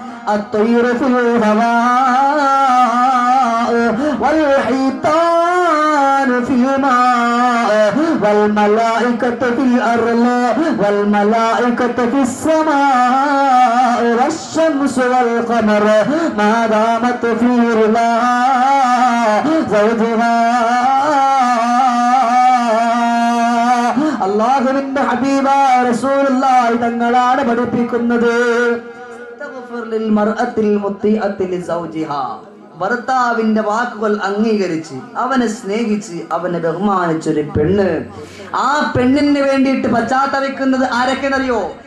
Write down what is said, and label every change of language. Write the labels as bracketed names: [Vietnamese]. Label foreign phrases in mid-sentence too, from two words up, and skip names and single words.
[Arabic] الطير في الهواء والحيتان في الماء والملائكة في الأرض والملائكة في السماء والشمس والقمر ما دامت في رضا زوجها. [Malayalam] അല്ലാഹുവിന്റെ ഹബീബായ റസൂലുള്ളാഹി തങ്ങളാണ് പഠിപ്പിക്കുന്നത് ഭർത്താവിന്റെ വാക്കുകൾ അംഗീകരിച്ച് അവനെ സ്നേഹിച്ച് അവനെ ബഹുമാനിച്ചൊരു പെണ്ണ്, ആ പെണ്ണിന് വേണ്ടിയിട്ട് പശ്ചാത്തപിക്കുന്നത് ആരൊക്കെയെന്നറിയോ?